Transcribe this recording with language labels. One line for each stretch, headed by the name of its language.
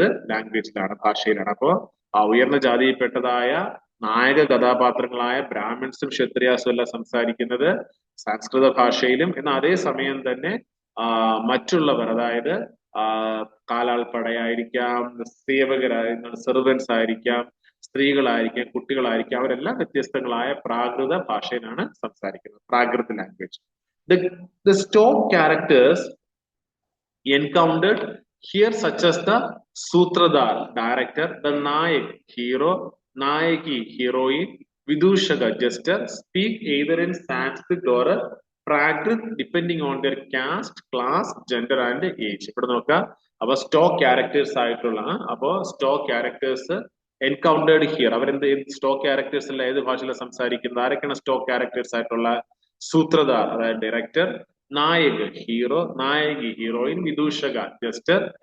Malayalam: ലാംഗ്വേജിലാണ്, ഭാഷയിലാണ്. അപ്പോ ഉയർന്ന ജാതിയിൽപ്പെട്ടതായ നായക കഥാപാത്രങ്ങളായ ബ്രാഹ്മിൺസും ക്ഷത്രിയാസും എല്ലാം സംസാരിക്കുന്നത് സംസ്കൃത ഭാഷയിലും, എന്നാൽ അതേ സമയം തന്നെ മറ്റുള്ളവർ, അതായത് കാലാൾപ്പടയായിരിക്കാം, സെർവൻസ് ആയിരിക്കാം, സ്ത്രീകളായിരിക്കാം, കുട്ടികളായിരിക്കാം, അവരെല്ലാം വ്യത്യസ്തങ്ങളായ പ്രാകൃത ഭാഷയിലാണ് സംസാരിക്കുന്നത്, Prakrit language.
English: The stock characters encountered here such as the Sutradar, director, the Nayak, hero, Nayaki, heroine, Vidushaka, jester, speak either in Sanskrit or Prakrit depending on their caste, class, gender and age.
Malayalam: ഇവിടെ നോക്കുക.
English: അപ്പൊ stock characters ആയിട്ടുള്ള stock characters encountered here.
Malayalam: അവരെന്ത് stock characters അല്ല ഏത് ഭാഷയിലാണ് സംസാരിക്കുന്നത്? ആരൊക്കെയാണ് സ്റ്റോക്ക് ക്യാരക്ടേഴ്സ് ആയിട്ടുള്ള? സൂത്രധാർ, അതായത് director, Nayak hero, നായകി heroine, വിദൂഷക jester,